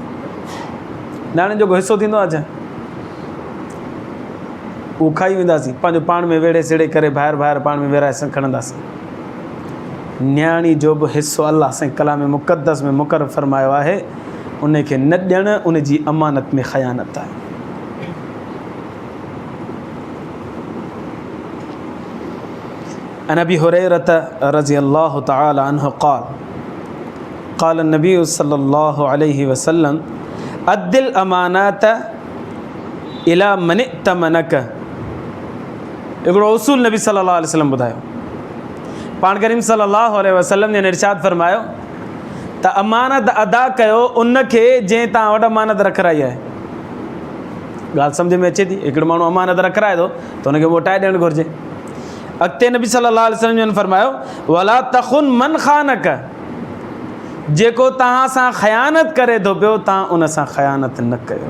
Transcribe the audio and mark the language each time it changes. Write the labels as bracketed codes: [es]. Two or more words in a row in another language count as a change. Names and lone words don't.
[sd] नियाणियुनि जो को हिसो थींदो आहे छा? उहो खाई वेंदासीं, पंहिंजो पाण में वेड़े सेड़े करे ॿाहिरि पाण में विराए खणंदासीं। नियाणी जो बि हिसो अलाह साईं कलाम मुक़द्दस में मुक़ररु फरमायो आहे, उनखे न ॾियणु उनजी अमानत में ख़यानत आहे। [ar] عن أبي هريرة رضي الله تعالى عنه قال قال نبي صلى الله عليه وسلم أد الأمانة إلى من ائتمنك. [sd] हिकिड़ो उसूल नबी [ar] صلى الله عليه وسلم [sd] ॿुधायो। पाण करीम [ar] صلى الله عليه وسلم [sd] ने इरशाद फरमायो त अमानत अदा कयो उनखे जंहिं तव्हां वटि अमानत रखाई आहे। ॻाल्हि सम्झ में अचे थी? हिकिड़ो माण्हू अमानत रखाए थो त हुनखे मोटाए ॾियणु घुरिजे। अॻिते नबी [ar] صلى الله عليه وسلم [sd] ने फरमायो [ar] ولا تخن من خانك, [sd] जेको तव्हां सां ख़यानत करे थो पियो तव्हां उन सां ख़यानत न कयो।